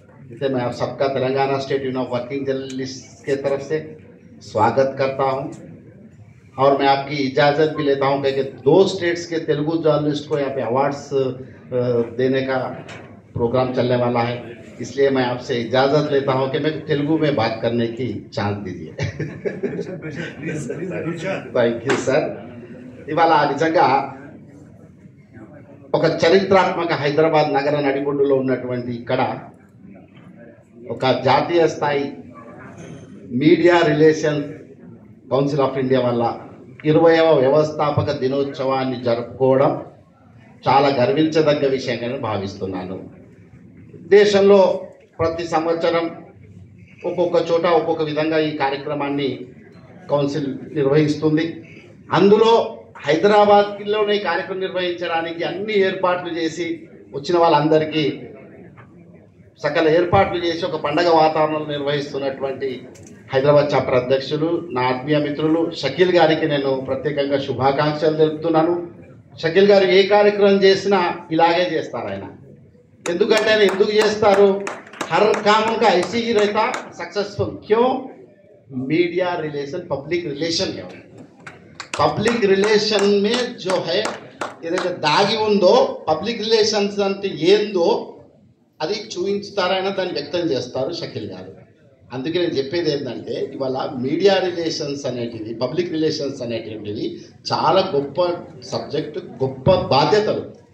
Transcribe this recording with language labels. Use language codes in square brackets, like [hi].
[hi] इसलिए मैं आप सबका Telangana state union of working journalist के तरफ से स्वागत करता हूं और मैं आपकी इजाज़त भी लेता हूं कि 2 स्टेट्स के तेलुगु जर्नलिस्ट को यहाँ पे अवार्ड्स देने का प्रोग्राम चलने वाला है, इसलिए मैं आपसे इजाज़त लेता हूं कि मैं तेलुगु में बात करने की चांस दीजिए। [en] Thank you sir. [te] ఇవాళ నిజంగా ఒక చరిత్రాత్మక హైదరాబాద్ నగర నడిబొడ్డులో ఉన్నటువంటి ఇక్కడ ఒక జాతీయ స్థాయి media relation council of India వల్ల 20వ వ్యవస్థాపక దినోత్సవాన్ని జరుపుకోవడం చాలా గర్వించదగ్గ విషయంగా భావిస్తున్నాను। దేశంలో ప్రతి సంవత్సరం ఒక్కొక్క చోట ఒక్కొక్క విధంగా ఈ కార్యక్రమాన్ని కౌన్సిల్ నిర్వహిస్తుంది। అందులో హైదరాబాద్లోనే కార్యక్రమం నిర్వహించడానికి అన్ని ఏర్పాట్లు చేసి వచ్చిన వాళ్ళందరికీ సకల ఏర్పాట్లు చేసి ఒక పండగ వాతావరణంలో నిర్వహిస్తున్నటువంటి హైదరాబాద్ చాప్టర్ అధ్యక్షులు నా ఆత్మీయ మిత్రులు షకీల్ గారికి నేను ప్రత్యేకంగా శుభాకాంక్షలు తెలుపుతున్నాను। షకీల్ గారు ఏ కార్యక్రమం చేసినా ఇలాగే చేస్తారు ఆయన, ఎందుకంటే ఆయన ఎందుకు చేస్తారు, [hi] हर काम उनका ऐसे ही रहता सक्सेसफुल। क्यों? मीडिया रिलेशन पब्लिक रिलेशन है। पब्लिक रिलेशन में जो है [te] ఏదైతే దాగి ఉందో పబ్లిక్ రిలేషన్స్ అంటే ఏందో అది చూపించుతారైనా దాన్ని వ్యక్తం చేస్తారు షకీల్ గారు। అందుకే నేను చెప్పేది ఏంటంటే ఇవాళ మీడియా రిలేషన్స్ అనేటివి పబ్లిక్ రిలేషన్స్ అనేటువంటివి చాలా గొప్ప సబ్జెక్ట్, గొప్ప బాధ్యతలు।